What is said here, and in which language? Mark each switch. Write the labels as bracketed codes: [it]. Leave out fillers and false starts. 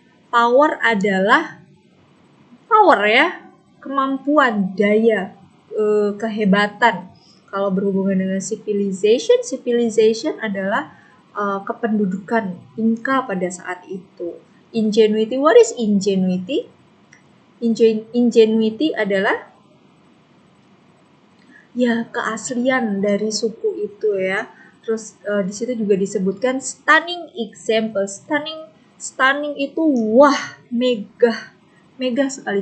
[id] Power adalah power ya, kemampuan, daya, kehebatan. Kalau berhubungan dengan civilization adalah kependudukan Inca pada saat itu. [en] Ingenuity, what is ingenuity? [id] Ingenuity adalah ya keaslian dari suku itu ya. Terus di situ juga disebutkan stunning example. Stunning itu wah, mega sekali.